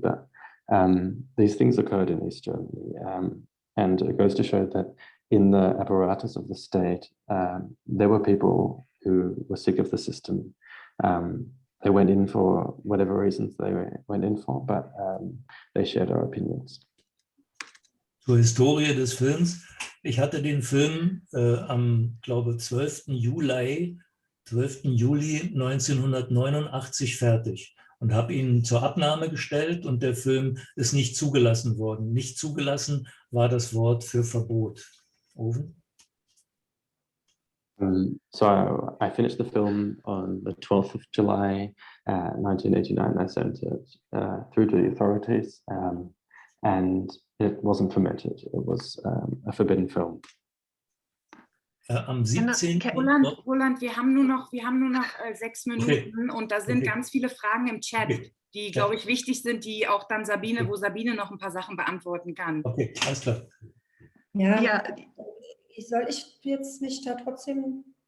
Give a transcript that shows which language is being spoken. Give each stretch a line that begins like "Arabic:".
English: But these things occurred in East Germany, and it goes to show that in the apparatus of the state, there were people who were sick of the system, they went in for whatever reasons they went in for, but they shared our opinions.
German: Zur Historie des Films. Ich hatte den Film am, glaube 12. Juli 1989 fertig und habe ihn zur Abnahme gestellt und der Film ist nicht zugelassen worden. Nicht zugelassen war das Wort für Verbot. Owen?
English: So I finished the film on the 12th of July 1989. I sent it through to the authorities and it wasn't permitted. It was a forbidden film.
German: Am 17. Roland, wir haben nur noch 6 Minuten und da sind ganz viele Fragen im Chat, die, glaube ich, wichtig sind, die auch dann Sabine, wo Sabine noch ein paar Sachen beantworten kann. Okay, alles klar. Ja, soll ich jetzt mich da trotzdem...